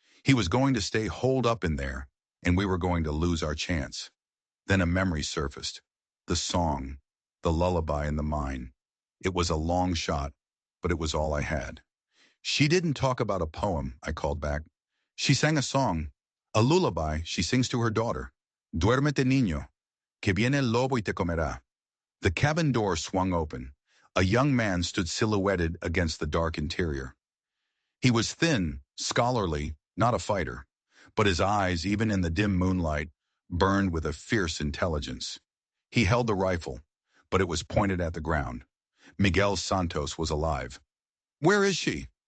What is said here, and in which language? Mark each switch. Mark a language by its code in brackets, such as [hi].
[en] He was going to stay holed up in there, and we were going to lose our chance. Then a memory surfaced. The song, the lullaby in the mine. It was a long shot, but it was all I had. "She didn't talk about a poem," I called back. "She sang a song, a lullaby she sings to her daughter. [es] Duérmete, niño, que viene el lobo y te comerá." [en] The cabin door swung open. A young man stood silhouetted against the dark interior. He was thin, scholarly, not a fighter, but his eyes, even in the dim moonlight, burned with a fierce intelligence. He held the rifle, but it was pointed at the ground. Miguel Santos was alive. "Where is she?"